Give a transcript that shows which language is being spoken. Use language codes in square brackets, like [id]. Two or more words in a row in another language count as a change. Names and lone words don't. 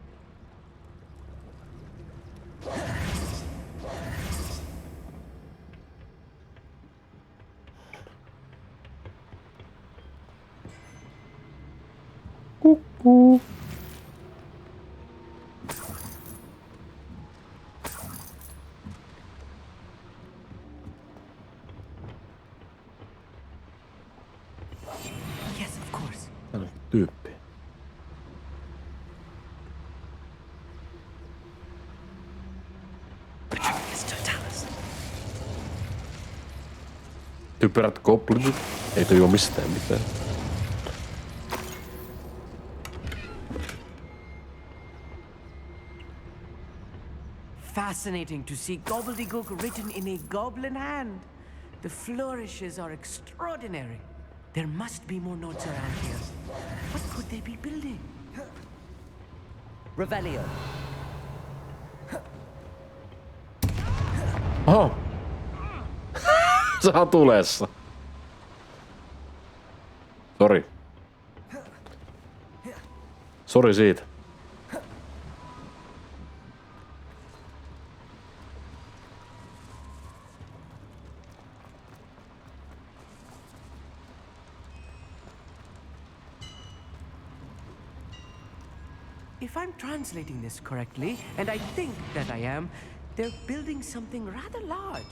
[fi] Kukkuu. [en] Yes, of course. [fi] Täällä on tyyppi. Typerät goblinit. Ei tajua mistään mitään. [en] Fascinating to see gobbledygook written in a goblin hand. The flourishes are extraordinary. There must be more notes around here. What could they be building? Revelio. [fi] Oho. Sä oot tulessa. Sori siitä. [en] If I'm translating this correctly, and I think that I am, they're building something rather large.